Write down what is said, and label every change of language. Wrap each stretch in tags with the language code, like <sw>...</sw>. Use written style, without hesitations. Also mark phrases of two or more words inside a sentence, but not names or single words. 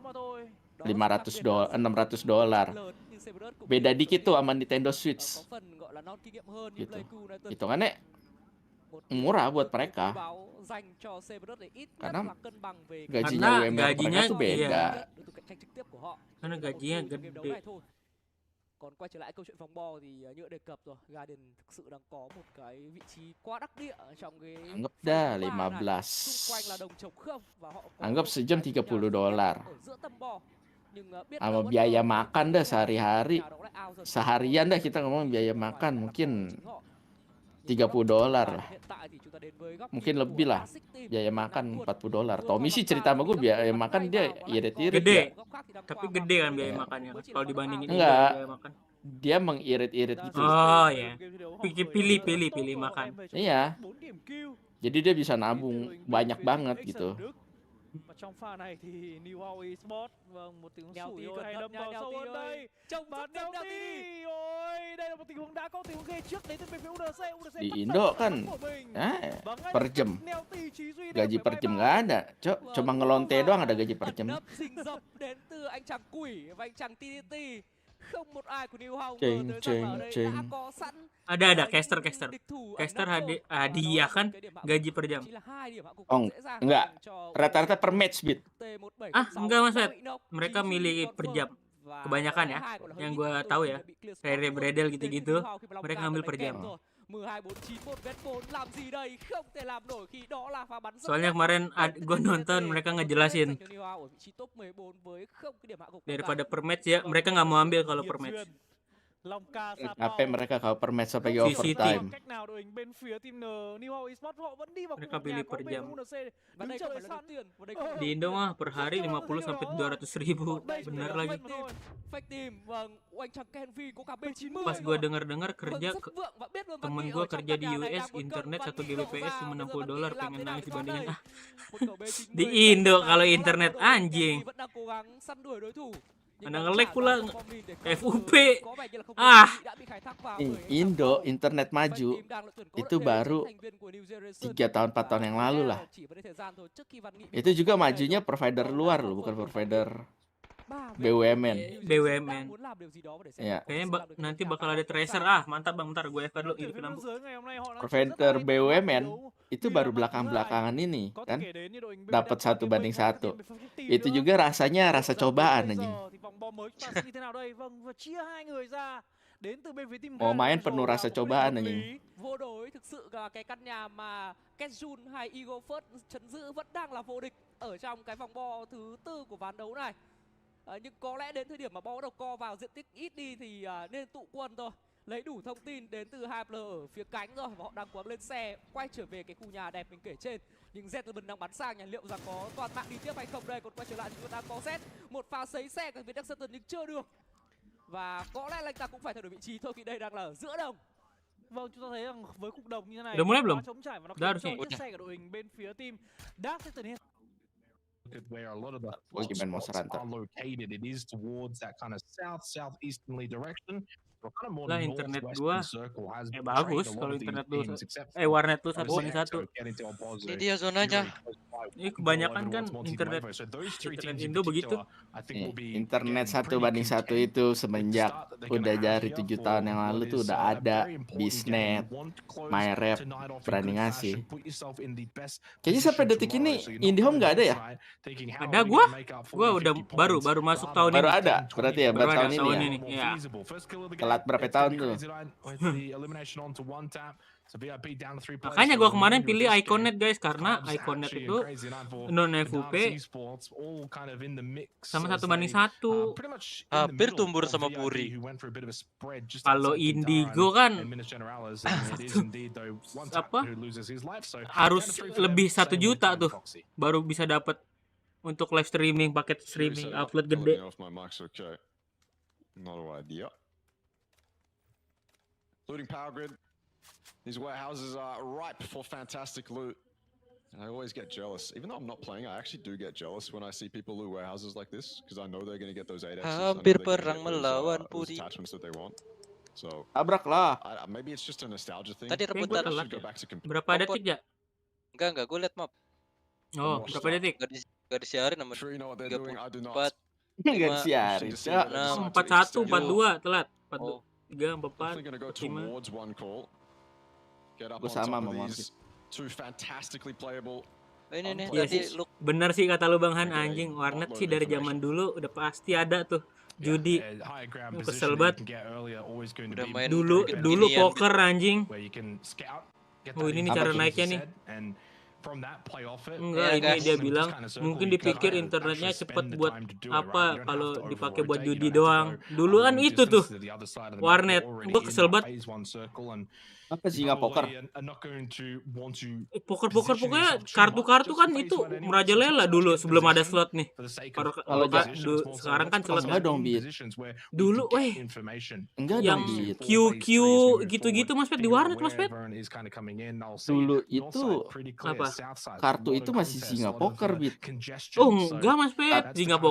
<id>$600. Beda dikit tuh sama Nintendo Switch. Gitu. Hitungannya murah buat mereka. Karena gajinya UMR mereka tuh beda. Karena gajinya gede.</id> <vi>Còn quay trở lại câu chuyện vòng bo thì như đề cập rồi, Garden thực sự đang có một cái vị trí quá đắc địa trong cái</vi> <id>Anggap dah 15.</id> <vi>xung quanh là đồng trồng khớp và họ có</vi> <id>Anggap sejam $30.</id> <vi>ở giữa tâm bo. Nhưng biết</vi> <id>Sama biaya makan dah sehari-hari. Seharian dah kita ngomong biaya makan mungkin $30 lah. Mungkin lebih lah. Biaya makan $40. Tommy sih cerita sama gue biaya makan dia irit-irit. Gede. Ya. Tapi gede kan biaya makannya. Kalau dibandingin Enggak. biaya makan. Dia mengirit-irit gitu. Oh ya. Pilih makan. Iya. Jadi dia bisa nabung banyak banget gitu.</id> <vi>Và trong pha này thì New Esports, vâng, một tình huống Neo sủi tí rồi, cẩn hay thận đâm nha, vào Neo sâu tí hơn ơi. đây. Trông Và rất Neo Neo tí, tí. ôi, đây là một tình huống đã có tình huống ghê trước đến từ bên phía UNC. UNC</vi> <id>Di</id> <vi>bắt</vi> <id>Indo</id> <vi>đầu</vi> <id>kan</id> <vi>của mình.</vi> <id>ya,</id> <vi>Và ngay</vi> <id>per</id> <vi>lập tức</vi> <id>jam.</id> <vi>Neo tí chỉ duy</vi> <id>Gaji</id> <vi>đều</vi> <id>per</id> <vi>phải</vi> <id>jam bye nggak bye. ada. Cuma ngelonte doang ada gaji per jam.</id> <vi>Ẩn nấp rình rập đến từ anh chàng quỷ và anh chàng TTT. Không một ai của New Hao ngờ</vi> <id>Ceng,</id> <vi>tới rằng là ở</vi> <id>ceng,</id> <vi>đây đã</vi> <id>ceng.</id> <vi>có sẵn</vi> <id>Ada</id> <vi>những</vi> <id>caster</id> <vi>địch thủ ẩn</vi> <id>caster</id> <vi>nấp rồi. Và đó</vi> <id>hadiah</id> <vi>là một</vi> <id>kan</id> <vi>cái điểm hạ gục,</vi> <id>gaji per jam.</id> <vi>chỉ là 2 điểm hạ gục</vi> <id>Oh,</id> <vi>dễ dàng</vi> <id>enggak.</id> <vi>dành cho</vi> <id>Rata-rata per match bit.</id> <vi>T1706</vi> <id>Enggak Mas</id> <vi>đã</vi> <id>Pet.</id> <vi>bị knock.</vi> <id>Mereka</id> <vi>Chỉ duy</vi> <id>milih</id> <vi>confirm.</vi> <id>per jam.</id> <vi>Và</vi> <id>Kebanyakan</id> <vi>cái</vi> <id>ya,</id> <vi>hai gọi là hơi</vi> <id>yang</id> <vi>ít</vi> <id>gue</id> <vi>từ</vi> <id>tahu</id> <vi>khi</vi> <id>ya,</id> <vi>đã bị</vi> <en>clear spot</en> <id>Rere</id> <vi>luôn.</vi> <id>Bredel</id> <vi>Đến từ</vi> <id>gitu-gitu,</id> <vi>New Hao khi mà Long</vi> <id>mereka</id> <vi>Ca</vi> <id>ngambil</id> <vi>tận</vi> <id>per</id> <vi>đánh kèm</vi> <id>jam.</id> <vi>rồi. 12-4-9-1-4 làm gì đây? Không thể làm nổi khi đó là pha bắn rất</vi> <id>Soalnya</id> <vi>đẹp.</vi> <id>kemarin gue nonton mereka ngejelasin</id> <vi>Dành cho New Hao ở vị trí top 14 với không cái điểm hạ gục nào cả.</vi> <id>daripada per match ya, mereka nggak mau ambil kalau per match.</id> <vi>Long Ca</vi> <id>Apa mereka kalau per match sampai</id> <vi>Không</vi> <id>overtime.</id> <vi>cách nào đội hình bên phía team N New Esports họ vẫn đi vào</vi> <id>Mereka</id> <vi>khu vực nhà</vi> <id>pilih</id> <vi>có</vi> <id>per</id> <vi>bên</vi> <id>jam.</id> <vi>UNC Và đứng đây chờ không đợi phải là đầu sẵn. tiên. Và đây không</vi> <id>Di Indo mah per hari 50 sampai 200 ribu, bener lagi.</id> <vi>Fake team, vâng, anh chàng Kenvi có cả B90.</vi> <id>Pas gue denger kerja</id> <vi>Rất vượng và biết luôn</vi> <id>temen</id> <vi>Văn Nghị</vi> <id>gue</id> <vi>ở trong</vi> <id>kerja</id> <vi>căn</vi> <id>di</id> <vi>nhà này</vi> <id>US</id> <vi>đang muốn</vi> <id>internet</id> <vi>cân.</vi> <id>1</id> <vi>Văn Nghị lộ</vi> <id>Gbps</id> <vi>ra,</vi> <id>cuma</id> <vi>bây giờ Văn</vi> <id>60</id> <vi>Nghị</vi> <id>dolar,</id> <vi>làm</vi> <id>pengen</id> <vi>thế nào</vi> <id>nangis</id> <vi>để thoát</vi> <id>dibandingin</id> <vi>đây? Một khẩu B90</vi> <id>Di</id> <vi>dành</vi> <id>Indo</id> <vi>cho</vi> <id>kalau</id> <vi>Văn Nghị.</vi> <id>internet</id> <vi>Kenvi</vi> <id>anjing.</id> <vi>vẫn đang cố gắng săn đuổi đối thủ.</vi> <id>Ada nge-lag pula, FUP.</id> <vi>Có vẻ như là không</vi> <id>Ah.</id> <vi>đã bị khai thác vào</vi> <id>Nih,</id> <vi>bởi anh chàng</vi> <id>Indo</id> <vi>Paul.</vi> <id>internet</id> <vi>Fake</vi> <id>maju</id> <vi>team đang là tuyển cố</vi> <id>itu</id> <vi>đội</vi> <id>baru</id> <vi>thành viên của New Generation.</vi> <id>3 tahun 4 tahun yang</id> <vi>Và</vi> <id>lalu</id> <vi>có lẽ</vi> <id>lah.</id> <vi>là chỉ vấn đề thời gian thôi trước khi Văn Nghị</vi> <id>Itu juga majunya provider luar loh, bukan provider BUMN. BUMN.</id> <vi>muốn làm điều gì đó và để xem</vi> <id>Iya.</id> <vi>có</vi> <id>Kayaknya</id> <vi>sự làm được</vi> <id>nanti</id> <vi>điều</vi> <id>bakal</id> <vi>gì</vi> <id>ada</id> <vi>đó.</vi> <id>tracer. Ah, mantap bang, bentar gue FK dulu,</id> <vi>Tuyển</vi> <id>hidupin</id> <vi>viên</vi> <id>lampu.</id> <vi>nữ giới ngày hôm nay họ đã</vi> <id>Provider BUMN itu baru belakang-belakangan ini</id> <vi>có thể</vi> <id>kan</id> <vi>kể đến như đội hình</vi> <id>dapat 1-1. Itu juga rasanya rasa cobaan anjing.</id> <vi>thì vòng bom mới chúng ta sẽ như thế nào đây? Vâng, và chia hai người ra đến từ bên phía team</vi> <id>Mau</id> <vi>Ga</vi> <id>main</id> <vi>là</vi> <id>penuh rasa</id> <vi>một quyết định</vi> <id>cobaan</id> <vi>hợp</vi> <id>anjing.</id> <vi>lý. Vô đối thực sự là cái căn nhà mà Kejun hay Eagle First chấn giữ vẫn đang là vô địch ở trong cái vòng bo thứ 4 của ván đấu này. Nhưng có lẽ đến thời điểm mà bo đầu co vào diện tích ít đi thì nên tụ quân thôi. Lấy đủ thông tin đến từ hai player ở phía cánh rồi và họ đang cố gắng lên xe quay trở về cái khu nhà đẹp mình kể trên. Nhưng Gentleman đang bắn sang nhà, liệu rằng có toàn mạng đi tiếp hay không đây? Còn quay trở lại thì chúng ta đang có Z, một pha sấy xe của phía Dexter nhưng chưa được. Và có lẽ là anh ta cũng phải thay đổi vị trí thôi khi đây đang là ở giữa đồng. Vâng, chúng ta thấy rằng với cục đồng như thế này</vi> <id>Udah mulai</id> <vi>quá</vi> <id>belum?</id> <vi>trống trải và nó</vi> <id>Udah</id> <vi>khiến cho</vi> <id>harusnya.</id> <vi>chiếc xe của đội hình bên phía team Dark Satan Head</vi> <en>Where a lot of the</en> <id>Gue gimana mau</id> <en>spots</en> <id>serantar.</id> <en>are located, it is towards that kind of southeasterly direction. So kind of more</en> <id>Lah, internet</id> <en>northwestern</en> <id>gua</id> <en>circle has</en> <id>bagus</id> <en>betrayed a lot</en> <id>kalau</id> <en>of these</en> <id>internet lu</id> <en>teams, except</en> <id>warnet lu</id> <en>for</en> <id>1-1.</id> <en>getting to Opozo.</en> <id>Ini dia zonanya. Ini kebanyakan kan internet</id> <en>So those three</en> <id>internet</id> <en>teams in</en> <id>Indo begitu.</id> <en>particular, I think</en> <id>Nih,</id> <en>will be</en> <id>internet</id> <en>getting</en> <id>1 banding 1</id> <en>pretty</en> <id>itu</id> <en>content</en> <id>semenjak</id> <en>start that they're</en> <id>udah</id> <en>gonna have</en> <id>dari</id> <en>here</en> <id>7</id> <en>for</en> <id>tahun yang</id> <en>what</en> <id>lalu tuh</id> <en>is</en> <id>udah</id> <en>a</en> <id>ada</id> <en>very important game.</en> <id>Bisnet,</id> <en>You want to close</en> <id>MyRep,</id> <en>tonight off in</en> <id>berani</id> <en>good</en> <id>ngasih.</id> <en>fashion, put yourself in the best</en> <id>Kayaknya sampai</id> <en>position</en> <id>detik</id> <en>tomorrow,</en> <id>ini</id> <en>so you're not</en> <id>IndiHome</id> <en>going</en> <id>nggak ada</id> <en>into</en> <id>ya?</id> <en>tonight thinking, how</en> <id>Ada</id> <en>are we</en> <id>gua</id> <en>gonna make up 40,</en> <id>gua udah</id> <en>50</en> <id>baru</id> <en>points?</en> <id>masuk</id> <en>Rather</en> <id>tahun</id> <en>than</en> <id>Baru ini. ada,</id> <en>10,</en> <id>berarti ya</id> <en>20</en> <id>baru Baru ada tahun ini tahun ya. ini.</id> <en>more</en> <id>Iya.</id> <en>feasible. First kill of the</en> <id>Telat</id> <en>game,</en> <id>berapa</id> <en>it's gonna</en> <id>tahun</id> <en>be</en> <id>tuh?</id> <en>crazy tonight with the elimination onto one tap. So VIP down to 3 players</en> <id>Makanya</id> <en>for</en> <id>gua</id> <en>the</en> <id>kemarin</id> <en>remainder of</en> <id>pilih</id> <en>this game.</en> <id>Iconet guys, karena</id> <en>Cubs</en> <id>Iconet</id> <en>actually</en> <id>itu</id> <en>a crazy night for</en> <id>non</id> <en>the</en> <id>FUP</id> <en>Dance Esports, all kind of in the mix</en> <id>sama</id> <en>as</en> <id>1-1.</id> <en>pretty much in the</en> <id>Hampir</id> <en>middle</en> <id>tumbur</id> <en>of</en> <id>sama</id> <en>VIP,</en> <id>Puri.</id> <en>who went for a bit of a spread just</en> <id>Kalau</id> <en>outside Kintara</en> <id>Indigo kan</id> <en>and Minas Generalis, and it is indeed though one tap</en> <id>apa?</id> <en>who loses his life. So</en> <id>Harus</id> <en>down to 3 for them,</en> <id>lebih 1</id> <en>same with</en> <id>juta</id> <en>Time</en> <id>tuh</id> <en>Foxy.</en> <id>baru bisa dapat untuk</id> <en>live streaming,</en> <id>paket streaming upload gede.</id> <en>Off my mic's okay. Not an idea. Looting power grid. These warehouses are ripe for fantastic loot. And I always get jealous. Even though I'm not playing, I actually do get jealous when I see people loot warehouses like this because I know they're going to get those 8x's.</en> <id>Hampir perang melawan Puri.</id> <en>Attachments that they want. So</en> <id>Tabrak lah.</id> <en>maybe it's just a nostalgia thing.</en> <id>Tadi Kayaknya rebutan. gua telat</id> <en>Should go</en> <id>ya.</id> <en>back to compete.</en> <id>Berapa detik ya? Enggak, gue liat map. Oh, berapa detik? Gak disiarin sama</id> <en>Sure you know what they're doing. I do not.</en> <id>4. Nggak disiarin. Cok. 41, 42, telat. Oh. 43,</id> <en>Definitely going to go</en> <id>44, 5.</id> <en>towards one call. Get up</en> <id>Gua</id> <en>on</en> <id>sama</id> <en>top of</en> <id>sama</id> <en>these two fantastically playable.</en> <id>Ini nih Iya tadi sih,</id> <en>look.</en> <id>bener sih kata lu Bang Han, Oke, anjing warnet</id> <en>upload</en> <id>sih dari zaman</id> <en>information.</en> <id>dulu udah pasti ada tuh judi.</id> <en>Yeah, higher ground</en> <id>Lu</id> <en>position</en> <id>kesel</id> <en>that you</en> <id>banget.</id> <en>can get earlier, always going to</en> <id>Udah</id> <en>be</en> <id>main Dulu Kayak dulu ginian. poker anjing.</id> <en>where you can scout, get</en> <id>Oh,</id> <en>that</en> <id>ini nih</id> <en>intel,</en> <id>cara</id> <en>as</en> <id>naiknya</id> <en>you</en> <id>nih.</id> <en>said, and from that play off it.</en> <id>Enggak, Iya, ini</id> <en>guys.</en> <id>dia</id> <en>With this</en> <id>bilang</id> <en>kind of circle,</en> <id>mungkin</id> <en>you can</en> <id>dipikir</id> <en>kind of</en> <id>internetnya</id> <en>actually</en> <id>cepet</id> <en>spend the</en> <id>buat</id> <en>time to do it,</en> <id>apa</id> <en>right? You don't</en> <id>kalau</id> <en>have to</en> <id>dipakai buat</id> <en>over-rotate, you</en> <id>judi</id> <en>don't have to</en> <id>doang.</id> <en>go</en> <id>Dulu</id> <en>a</en> <id>kan</id> <en>long</en> <id>itu tuh</id> <en>distance to the other side of the map.</en> <id>warnet.</id> <en>You're already</en> <id>Gua</id> <en>in</en> <id>kesel</id> <en>that</en> <id>banget.</id> <en>phase one circle and</en> <id>Apa sih nggak poker?</id> <en>probably are not going to want to</en> <id>Poker-poker</id> <en>position</en> <id>pokoknya</id> <en>yourself too</en> <id>kartu-kartu</id> <en>much</en> <id>kan</id> <en>just to</en> <id>itu</id> <en>face one anyway.</en> <id>merajalela</id> <en>Sometimes</en> <id>dulu</id> <en>get</en> <id>sebelum ada</id> <en>position</en> <id>slot nih.</id> <en>for the sake of</en> <id>Kalau Kalau kalau nggak, sekarang kan slot Enggak dong, Bit. dulu, weh, Enggak yang dong, Bit. QQ gitu-gitu Mas Pet di warnet Mas Pet. Dulu itu Apa? kartu itu masih singa poker, Bit. Oh enggak Mas Pet, Singa Poker</id>